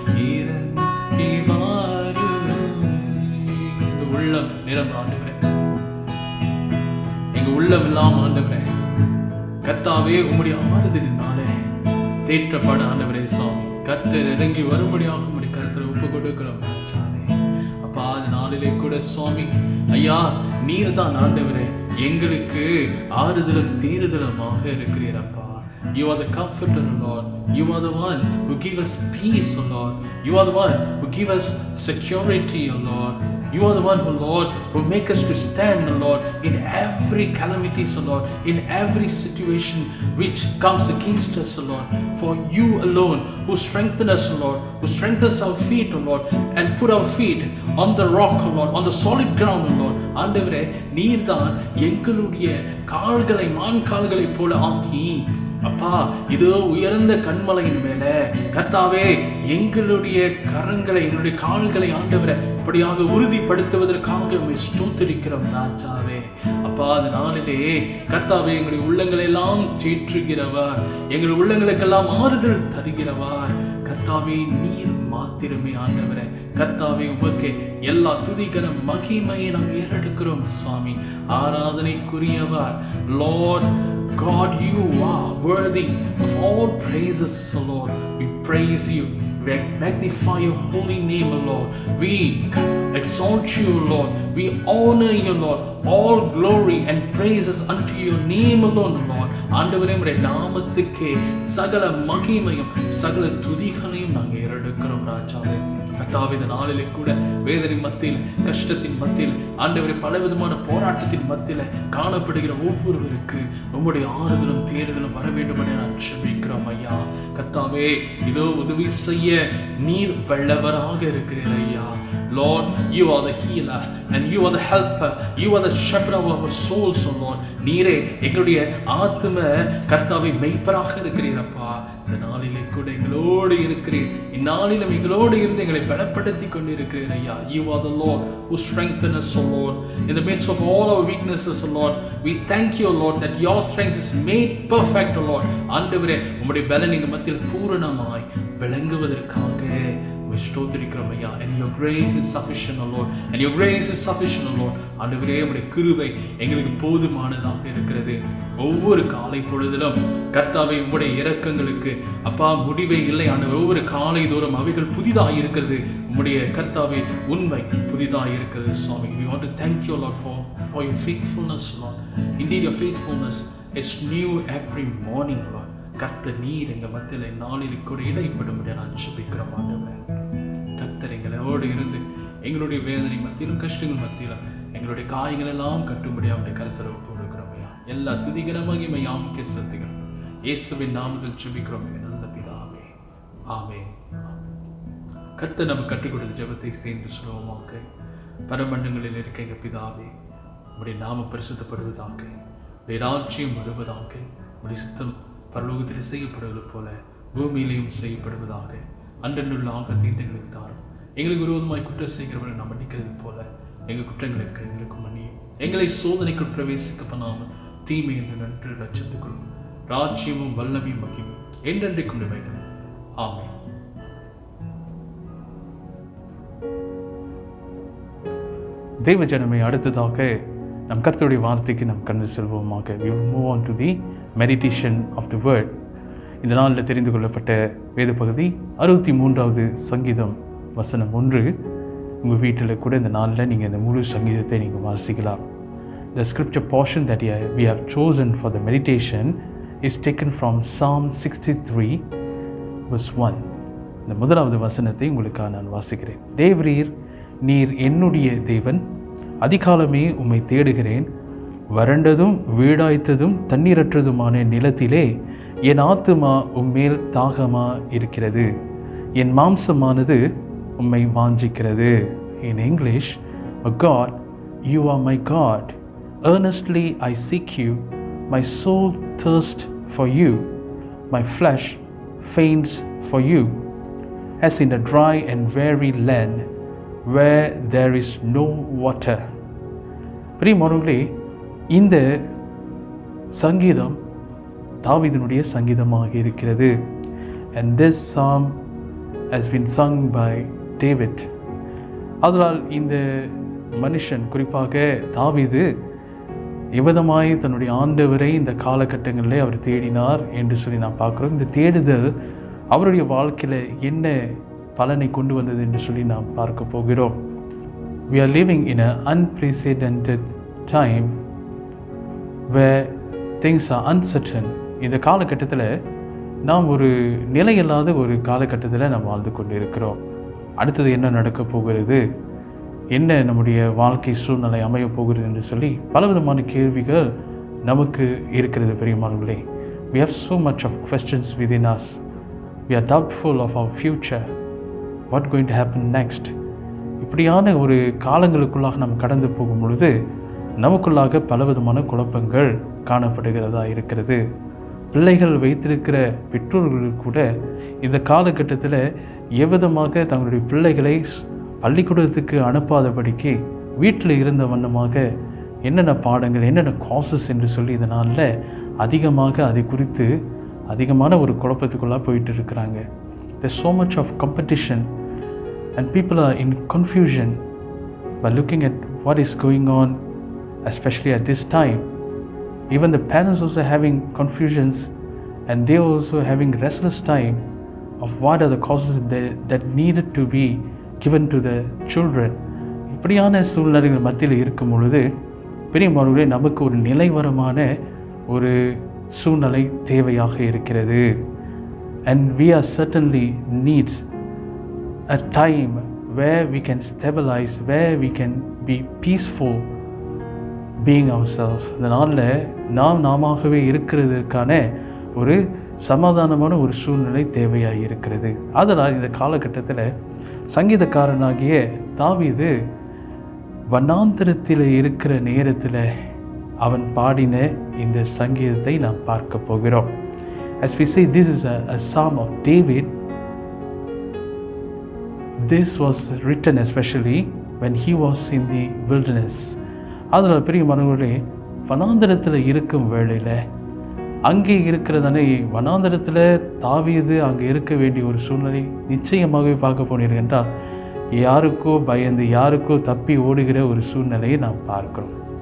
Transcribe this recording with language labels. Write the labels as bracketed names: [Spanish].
[Tamil] இறங்கி வாருவே எங்க உள்ளம் நிரம்ப ஆண்டவரே, எங்க உள்ளம் இல்லாம ஆண்டவரே கர்த்தாவே உம்முடைய ஆறுதலினாலே தேற்றப்பட ஆண்டவரே சுவாமி கர்த்தர் இறங்கி வரும்படியாக உம்முடைய கருத்துல ஒப்பு கொடுக்கிறோம் ராஜாவே. அப்பா அது நாளிலே கூட சுவாமி ஐயா நீர் தான் ஆண்டவரே எங்களுக்கு ஆறுதலும் தீருதலுமாக இருக்கிறீர் அப்பா. [English] You are the comforter, Lord. You are the one who give us peace, O Lord. You are the one who give us security, O Lord. You are the one, O Lord, who make us to stand, O Lord, in every calamity, O Lord, in every situation which comes against us, O Lord. For you alone who strengthen us, O Lord, who strengthens our feet, O Lord, and put our feet on the rock, O Lord, on the solid ground, O Lord. [Tamil] ஆண்டவரே நீர்தான் எங்களுடைய கால்களை மான் கால்களை போல ஆக்கி அப்பா இதோ உயர்ந்த கண்மலையின் மேல கர்த்தாவே எங்களுடைய கரங்களை எங்களுடைய கால்களை ஆண்டவரை இப்படியாக உறுதிப்படுத்துவதற்காக ஸ்தோத்திரிக்கிறோம் ராஜாவே. அப்பா அந்த நாளிலே கர்த்தாவே எங்களுடைய உள்ளங்களை எல்லாம் தேற்றுகிறவர், எங்கள் உள்ளங்களுக்கெல்லாம் ஆறுதல் தருகிறவர் கர்த்தாவே நீர் மாத்திரமே ஆண்டவரே. கர்த்தாவே உமக்கே எல்லா துதிகர மகிமையை நாம் ஏறெடுக்கிறோம் சுவாமி. ஆராதனைக்குரியவர் [English] Lord God, you are worthy of all praises, O Lord. We praise you. We magnify your holy name, O Lord. We exalt you, Lord. We honor you, Lord. All glory and praises unto your name alone, Lord. [Tamil] ஆண்டவரே உம்முடைய நாமத்துக்கே சகல மகிமையும் சகல துதிகளையும் நாங்கள் ஏறெடுக்கிறோம் ராஜாவே. கர்த்தாவே இந்த நாளிலே கூட வேதனை மத்தியில், கஷ்டத்தின் மத்தியில், ஆண்டவரே பலவிதமான போராட்டத்தின் மத்தியில் காணப்படுகிற ஒவ்வொருவருக்கு உம்முடைய ஆறுதலும் தேறுதலும் வர வேண்டும் என நான் ஜெபிக்கிறோம் ஐயா. கர்த்தாவே இதோ உதவி செய்ய நீர் வல்லவராக இருக்கிறீர் ஐயா. [English] Lord, you are the healer and you are the helper. You are the shepherd of our souls, oh Lord. [Tamil] நீரே எங்களுடைய ஆத்தும கர்த்தாவை மெய்ப்பராக இருக்கிறீரப்பா. இந்த நாளிலே கூட எங்களோடு இருக்கிறீர். இந்நாளிலும் எங்களோடு இருந்து எங்களை பலப்படுத்தி கொண்டிருக்கிறீர் ஐயா. [English] You are the Lord who strengthens us, oh Lord. In the midst of all our weaknesses, oh Lord, we thank you, oh Lord, that your strength is made perfect, oh Lord. [Tamil] ஆண்டவரே உம்முடைய பலன் எங்கள் மத்தியில் பூரணமாய் விளங்குவதற்காக ஸ்தோத்திரிக்கிறோம் ஐயா. [English] And your grace is sufficient, O Lord. And your grace is sufficient, O Lord. [Tamil] ஆண்டவரே உம்முடைய கிருபை எங்களுக்கு போதுமானதாக இருக்கிறது. ஒவ்வொரு காலை பொழுதிலும் கர்த்தாவே உம்முடைய இரக்கங்களுக்கு அப்பா முடிவே இல்லை ஆண்டவர். ஒவ்வொரு காலை தோறும் அவைகள் புதிதாக இருக்கிறது. உம்முடைய கர்த்தாவே உண்மை புதிதாக இருக்கிறது சுவாமி. [English] We want to thank you, Lord, for your faithfulness, Lord. Indeed, your faithfulness is new every morning, Lord. [Tamil] கர்த்தர் நீர் எங்கள் மத்தியில் நாளில் கூட இடைப்படும் நான் ஜெபிக்கிறோம் ஆண்டவரே. கர்த்தர் எங்களோடு இருந்து எங்களுடைய வேதனை மத்தியிலும் கஷ்டங்கள் மத்தியிலும் எங்களுடைய காயங்கள் எல்லாம் கட்டும்படியாக அவருடைய கருத்தில் ஒப்பு கொடுக்கிறோம் ஐயா. எல்லா துதிகர மகிமை யாமுக்கே செலுத்துகிறோம். இயேசுவின் நாமத்தில் ஜெபிக்கிறோம் நல்ல பிதாவே. ஆமென். கர்த்தர் நமக்கு கற்றுக் கொடுத்த ஜெபத்தை சேர்ந்து சுலபமாக்க. பரமண்டங்களில் இருக்க எங்கள் பிதாவே, உம்முடைய நாமம் பரிசுத்தப்படுவதாக, உம்முடைய ராஜ்யம் வருவதாக, உம்முடைய சித்தம் பரலோகத்தில் செய்யப்படுவது போல பூமியிலையும் செய்யப்படுவதாக. அன்றன்றுள்ள ஆகத்தை எங்களுக்கு தாரும். எங்களுக்கு விரோதமாய் குற்றம் செய்கிறவர்களை நாம் மன்னிக்கிறது போல எங்கள் குற்றங்களுக்கு எங்களுக்கு மன்னியும். எங்களை சோதனைக்குள் பிரவேசிக்க பண்ணாமல் தீமை என்று நன்று ரட்சத்துக்குள் ராஜ்யமும் வல்லமையும் மகிமையும் என்றென்றைக்கு கொண்டு வேண்டும். ஆமென். தேவ ஜனமே, அடுத்ததாக நம் கர்த்தருடைய வார்த்தைக்கு நாம் கடந்து செல்வோமாக. [English] We will move on to the meditation of the word. [Tamil] இந்த நாளில் தெரிந்து கொள்ளப்பட்ட வேத பகுதி 63வது சங்கீதம் வசனம் 1. உங்கள் வீட்டில் கூட இந்த நாளில் நீங்கள் இந்த முழு சங்கீதத்தை நீங்கள் வாசிக்கலாம். [English] The scripture portion that we have chosen for the meditation is taken from Psalm 63 verse 1. [Tamil] இந்த முதலாவது வசனத்தை உங்களுக்காக நான் வாசிக்கிறேன். தேவரீர் நீர் என்னுடைய தேவன், அதிகாலமே உம்மை தேடுகிறேன். வறண்டதும் வீடாய்த்ததும் தண்ணீரற்றதுமான நிலத்திலே என் ஆத்துமா உம்மேல் தாகமா இருக்கிறது. என் மாம்சமானது உம்மை வாஞ்சிக்கிறது. [English] In English, O God, you are my God. Earnestly I seek you. My soul thirsts for you. My flesh faints for you, as in a dry and weary land where there is no water. [Tamil] பிரியமானவர்களே, இந்த சங்கீதம் தாவீதினுடைய சங்கீதமாக இருக்கிறது. [English] And this psalm has been sung by David. [Tamil] அதனால் இந்த மனுஷன், குறிப்பாக தாவீது, எவ்விதமாய் தன்னுடைய ஆண்டவரை இந்த காலகட்டங்களில் அவர் தேடினார் என்று சொல்லி நாம் பார்க்குறோம். இந்த தேடுதல் அவருடைய வாழ்க்கையில் என்ன பலனை கொண்டு வந்தது என்று சொல்லி நாம் பார்க்க போகிறோம். [English] We are living in an unprecedented time where things are uncertain. [Tamil] இந்த காலகட்டத்தில் நாம் ஒரு நிலையில்லாத ஒரு காலகட்டத்தில் நாம் வாழ்ந்து கொண்டு இருக்கிறோம். அடுத்தது என்ன நடக்க போகிறது, என்ன நம்முடைய வாழ்க்கை சூழ்நிலை அமைய போகிறது என்று சொல்லி பலவிதமான கேள்விகள் நமக்கு இருக்கிறது. பிரியமானவர்களே, [English] we have so much of questions within us. We are doubtful of our future. What going to happen next? [Tamil] இப்படியான ஒரு காலங்களுக்குள்ளாக நாம் கடந்து போகும் பொழுது நமக்குள்ளாக பலவிதமான குழப்பங்கள் காணப்படுகிறதா இருக்கிறது. பிள்ளைகள் வைத்திருக்கிற பெற்றோர்கள் கூட இந்த காலகட்டத்தில் எவ்விதமாக தங்களுடைய பிள்ளைகளை பள்ளிக்கூடத்துக்கு அனுப்பாதபடிக்கு வீட்டில் இருந்த வண்ணமாக என்னென்ன பாடங்கள், என்னென்ன காசஸ் என்று சொல்லி இதனால் அதிகமாக அதை குறித்து அதிகமான ஒரு குழப்பத்துக்குள்ளாக போயிட்டு இருக்கிறாங்க. [English] There's so much of competition and people are in confusion by looking at what is going on, especially at this time. Even the parents also having confusions, and they also having restless time of what are the causes that needed to be given to the children. [Tamil] இப்படியான சூழ்நிலைகள் மத்தியில் இருக்கும் பொழுது பெரியமானவர்களே, நமக்கு ஒரு நிலைவரமான ஒரு சூழ்நிலை தேவையாக இருக்கிறது. [English] And we are certainly needs a time where we can stabilize, where we can be peaceful being ourselves. [Tamil] இந்த நாளில் நாமாகவே இருக்கிறதுக்கான ஒரு சமாதானமான ஒரு சூழ்நிலை தேவையாக இருக்கிறது. அதனால் இந்த காலகட்டத்தில் சங்கீதக்காரனாகிய தாவீது வனாந்தரத்தில் இருக்கிற நேரத்தில் அவன் பாடின இந்த சங்கீதத்தை நாம் பார்க்க போகிறோம். [English] As we say, this is a psalm of David. This was written especially when he was in the wilderness. [Tamil] அதனால் பிரியமானவர்களே, வனாந்தரத்தில் இருக்கும் வேளையில் அங்கே இருக்கிறதானே வனாந்தரத்தில் தாவீது அங்கே இருக்க வேண்டிய ஒரு சூழ்நிலை நிச்சயமாகவே பார்க்க போனீர்கள் என்றால் யாருக்கோ பயந்து யாருக்கோ தப்பி ஓடுகிற ஒரு சூழ்நிலையை நாம் பார்க்கிறோம்.